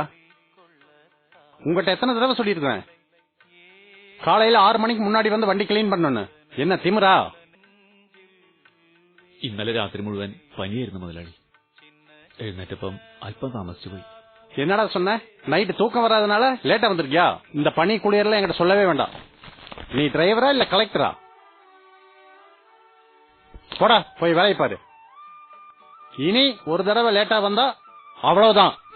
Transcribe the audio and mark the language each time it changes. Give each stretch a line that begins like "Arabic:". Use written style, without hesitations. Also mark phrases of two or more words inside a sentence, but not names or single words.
Tamil: உங்ககிட்ட எத்தனை தடவை சொல்லியிருக்கேன் காலையில 6 மணிக்கு முன்னாடி வந்து வண்டி கிளீன் பண்ணணும்னு? என்ன திமிரா?
Malayalam: ഇന്നലെ രാത്രി മുഴുവൻ പനിയായിരുന്നു മുതലാളി. എഴുന്നേറ്റപ്പം അല്പം താമസിച്ചു പോയി.
Tamil: என்னடா சொன்ன? நைட்டு தூக்கம் வராதனால லேட்டா வந்திருக்கியா? இந்த பனி குளியர்லாம் என்கிட்ட சொல்லவே வேண்டாம். நீ டிரைவரா இல்ல கலெக்டரா? போடா போய் வேலையை பாரு. இனி ஒரு தடவை லேட்டா வந்தா அவ்வளவுதான்.